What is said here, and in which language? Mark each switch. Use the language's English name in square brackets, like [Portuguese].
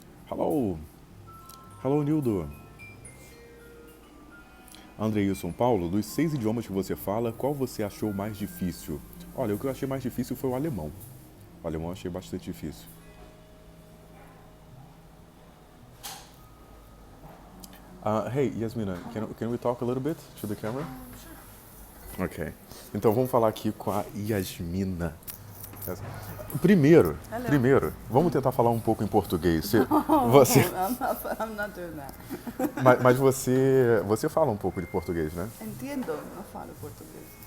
[English] Hello, Nildo. [Portuguese] Andreilson, Paulo, dos 6 idiomas que você fala, qual você achou mais difícil? Olha, o que eu achei mais difícil foi o alemão. O alemão eu achei bastante difícil. [English] Hey, Yasmina, can we talk a little bit to the camera? Ok. [Portuguese] Então vamos falar aqui com a Yasmina. Primeiro, vamos tentar falar um pouco em português. Você... [English] I'm not doing that. [Portuguese] Mas você fala um pouco de português, né? Entendo, não falo português.